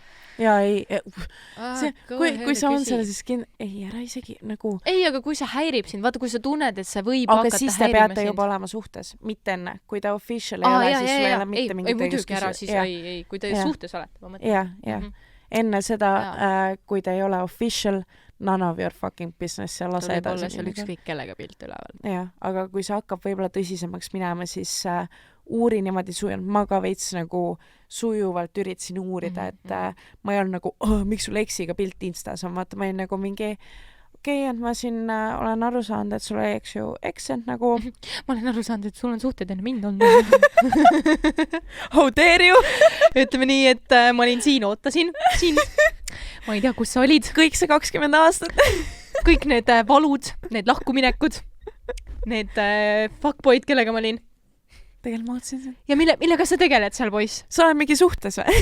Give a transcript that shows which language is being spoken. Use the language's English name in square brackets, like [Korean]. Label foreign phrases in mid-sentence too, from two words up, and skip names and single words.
[Estonian] Ja ei, kui sa on seal, siis ei, ära isegi nagu... Ei, aga kui see häirib sind, vaata, kui sa tunned, et see võib hakata häirima sind. Aga siis te peate juba olema suhtes, mitte enne. Kui ta official ei ole, siis sul ei ole mitte mingit õigust küsida. Ei, kui te suhtes olete, ma mõtlen. Ja. Enne seda, kui ta ei ole official, [English] none of your fucking business [Estonian] ja lase edasi. Ta võib olla seal ükskõik kellega pilt üleval. Jah, aga kui sa hakkab võib-olla tõsisemaks minema, siis uuri niimoodi sujuvalt. Ma ka veits nagu sujuvalt üritasin uurida, et ma ei olnud nagu, miks sul eksiga pilt Instas on, vaata, ma ei nagu mingi et ma siin olen aru saanud, et sul oli, eks ju, eksent nagu... Ma olen aru saanud, et sul on suhted enne mind olnud. [English] How dare you? [Estonian] Ütleme nii, et ma olin siin, ootasin sind. Ma ei tea, kus sa olid. Kõik see 20 aastat. Kõik need valud, need lahkuminekud, need fuckboyd, kellega ma olin. Tegelikult ma ootasin sind. Ja millega sa tegeled seal, poiss? Sa oled mingi suhtes või?